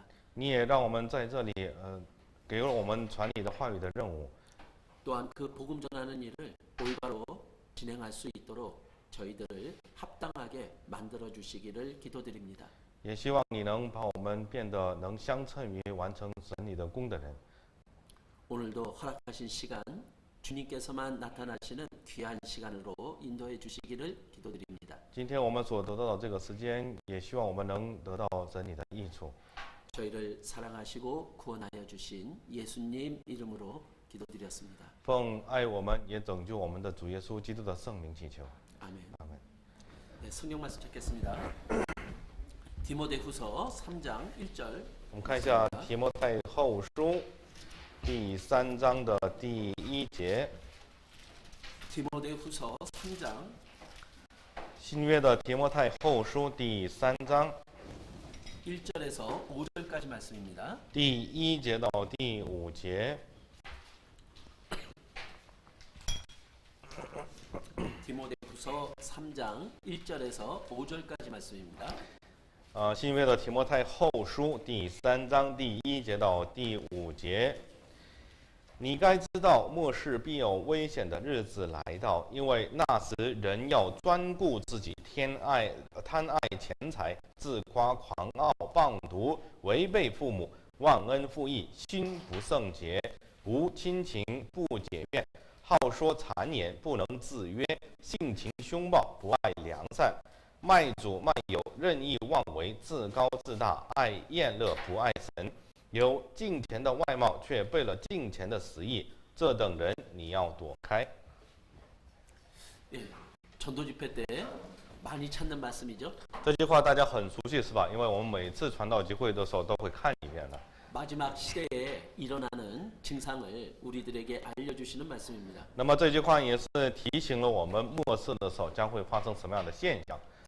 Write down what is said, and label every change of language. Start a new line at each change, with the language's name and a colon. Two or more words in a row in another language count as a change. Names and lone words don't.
Chinese: 你也让我们在这里给了我们传你的话语的任务。
Korean: 또한 그 복음 전하는 일을 올바로 진행할 수 있도록 저희들을 합당하게 만들어 주시기를 기도드립니다.
Chinese: 也希望你能把我们变得能相称于完成神你的功的人。
Korean: 오늘도 허락하신 시간 주님께서만 나타나시는 귀한 시간으로 인도해 주시기를 기도드립니다.
Chinese: 今天我们所得到的这个时间，也希望我们能得到神你的益处。
Korean: 저희를 사랑하시고 구원하여 주신 예수님 이름으로 기도드렸습니다.
Chinese: 奉爱我们也拯救我们的主耶稣基督的圣名祈求，
Korean: 아멘.
Chinese: 阿门。
Korean: 네, 성경 말씀 찾겠습니다. 디모데후서 3장 1절.
Chinese: 我们看一下提摩太后书第3章的第1节，
Korean: 디모데후서 3장
Chinese: 新约的提摩太后书第3章
Korean: 1절에서 5절까지 말씀입니다.
Chinese: 第1节到第5节。
Korean: 디모데후서 3장 1절에서 5절까지 말씀입니다.
Chinese: 新约的提摩太后书第3章第1节到第5节。你该知道，末世必有危险的日子来到，因为那时人要专顾自己，贪爱钱财，自夸狂傲，谤读，违背父母，忘恩负义，心不圣洁， 无亲情，不解怨，好说谗言，不能自约，性情凶暴，不爱良善，卖主卖友，任意妄为，自高自大，爱宴乐，不爱神，有敬虔的外貌，却背了敬虔的实意，这等人你要躲开。
Korean: 예, 전도 집회 때 많이 찾는 말씀이죠.
Chinese: 这句话大家很熟悉是吧？因为我们每次传道集会的时候都会看一遍的。
Korean: 마지막 시대에 일어나는 증상을 우리들에게 알려주시는 말씀입니다.
Chinese: 那么这句话也是提醒了我们末世的时候将会发生什么样的现象。